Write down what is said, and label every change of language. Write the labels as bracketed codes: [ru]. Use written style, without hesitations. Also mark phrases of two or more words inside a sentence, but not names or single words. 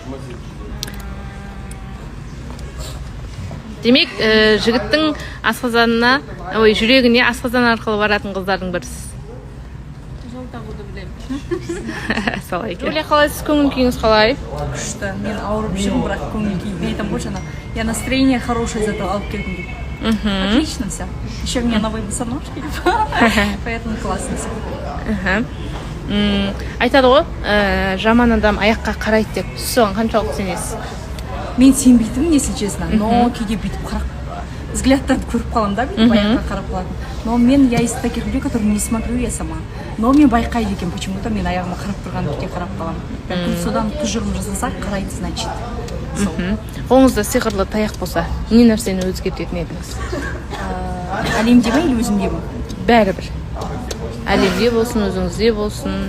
[kk] Демек, жігіттің асқазанына, жүрегіне асқазан арқылы баратын қыздардың бірісіз. Жол тағуды білемін. Солай екен. Юлия, қалайсыз? Көңіл күйіңіз қалай? Күшті. Мен ауырып жүрмін, бірақ көңіл күй. Мен айтамын ғой жаңа, [ru] я настроение хорошее из этого [kk] алып келдім деп. [ru] Отлично все. Еще мне новые босоножки, поэтому классно все. [kk] Айтады ғой, жаман адам аяққа қарайды деп. Сіз соған қаншалықты сенесіз? Мен сенбейтінмін, [ru] если честно, [kk] но кейде бүйтіп қарап взглядтарды көріп қаламын да, бүйтіп аяққа қарап қалатын. [ru] Но я из таких людей, которые не смотрю я сама. [kk] Но мен байқайды екен, почему-то мен аяғыма қарап тұрған кезде қарап қаламын. Содан тұжырым жасасақ, қарайды, значит. Қолыңызда сиқырлы таяқ болса, не нәрсені өзгертетін едіңіз? Әлемде ме или өзімде ме? Бәрібір. Әлемде болсын, өзіңізде болсын.